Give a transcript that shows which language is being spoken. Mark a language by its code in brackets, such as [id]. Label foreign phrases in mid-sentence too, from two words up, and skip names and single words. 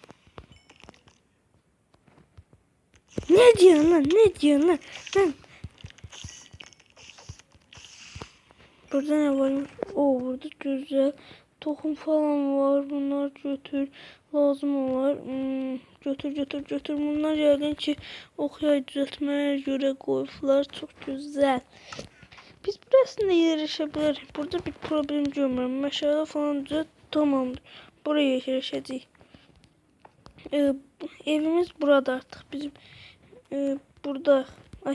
[tr] Ne diyorsun lan? Ne diyorsun lan? Lan. Burada ne varmış? Oo, burada güzel tohum falan var. Bunlar götür. Lazım var. Götür. [az] Bunlar yəqin ki oxyay düzəltməyə görə qoyublar. [tr] Çox güzel. [az] Biz burasında yerləşəbilərik. Burada bir problem görmürəm. Məşələ falan düzəlt. Tamamdır. Buraya yerləşəcəyik. Evimiz burada artıq. Bizim burada. Ay.